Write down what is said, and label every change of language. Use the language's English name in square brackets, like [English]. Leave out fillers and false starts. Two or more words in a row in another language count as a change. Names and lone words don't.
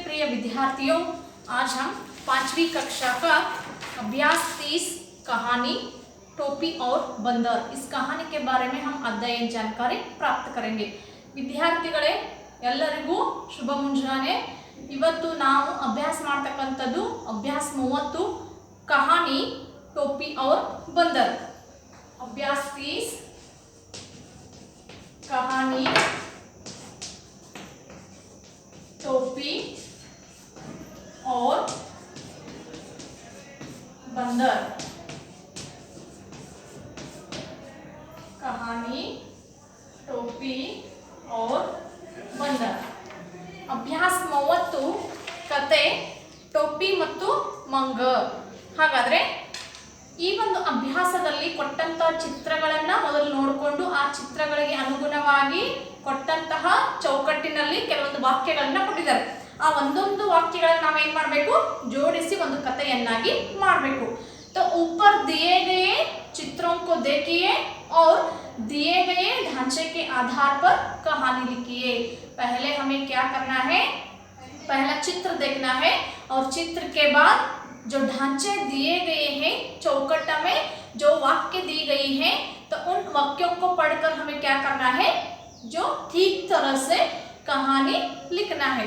[Hindi] विद्यार्थियों, आज हम 5वीं कक्षा का अभ्यास 30 कहानी टोपी और बंदर इस कहानी के बारे में हम अध्ययन जानकारी प्राप्त करेंगे। [Kannada] ವಿದ್ಯಾರ್ಥಿಗಳೇ ಎಲ್ಲರಿಗೂ ಶುಭ ಮುಂಜಾನೆ। ಇವತ್ತು ನಾವು ಅಭ್ಯಾಸ ಮಾಡತಕ್ಕಂತದ್ದು ಅಭ್ಯಾಸ 30 [Hindi] कहानी टोपी और बंदर। अभ्यास 30 कहानी टोपी और बंदर। कहानी टोपी और बंदर। [Kannada] अभ्यास 30 कತೆ ಟೋಪಿ ಮತ್ತು ಮಂಗ। ಹಾಗಾದ್ರೆ ಈ ಒಂದು ಅಭ್ಯಾಸದಲ್ಲಿ ಕೊಟ್ಟಂತ ಚಿತ್ರಗಳನ್ನು ಮೊದಲು ನೋಡಿಕೊಂಡು ಆ ಚಿತ್ರಗಳಿಗೆ ಅನುಗುಣವಾಗಿ ಕೊಟ್ಟಂತಹ ಚೌಕಟ್ಟಿನಲ್ಲಿ ಕೆಲವೊಂದು ವಾಕ್ಯಗಳನ್ನು ಕೊಟ್ಟಿದ್ದಾರೆ। ಆ ಒಂದೊಂದು ವಾಕ್ಯಗಳನ್ನು ನಾವು ಏನು ಮಾಡಬೇಕು, ಜೋಡಿಸಿ ಒಂದು ಕಥೆಯನ್ನಾಗಿ ಮಾಡಬೇಕು। [Hindi] तो ऊपर दिए गए चित्रों को देखिए और दिए गए ढांचे के आधार पर कहानी लिखिए। पहले हमें क्या करना है, पहला चित्र देखना है और चित्र के बाद जो ढांचे दिए गए हैं चौकट में जो वाक्य दी गई है तो उन वाक्यों को पढ़कर हमें क्या करना है, जो ठीक तरह से कहानी लिखना है।